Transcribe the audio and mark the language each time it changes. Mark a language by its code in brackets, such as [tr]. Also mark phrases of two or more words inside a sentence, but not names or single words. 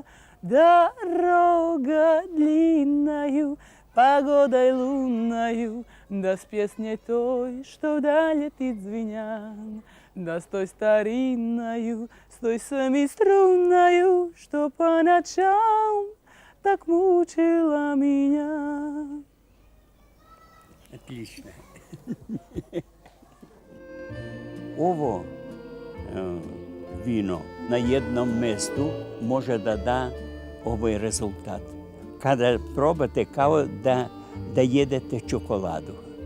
[ru] Дорога длинною, погодой лунною, да с песней той, что вдаль летит звеня, да с той старинною, с той семиструнною, что по ночам так мучила меня. Отлично. [sr] Ovo vino na jednom mjestu može da da ovaj rezultat. Kada probate kao da jedete čokoladu.